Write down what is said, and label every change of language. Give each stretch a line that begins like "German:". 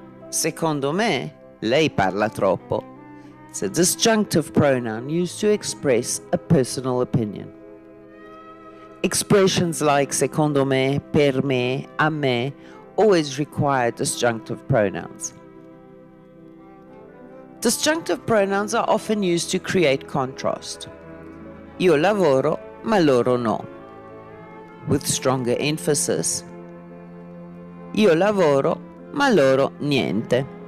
Italian: Secondo me, lei parla troppo.
English: It's a disjunctive pronoun used to express a personal opinion. Expressions like secondo me, per me, a me always require disjunctive pronouns. Disjunctive pronouns are often used to create contrast.
Italian: Io lavoro, ma loro no.
English: With stronger emphasis.
Italian: Io lavoro, ma loro niente.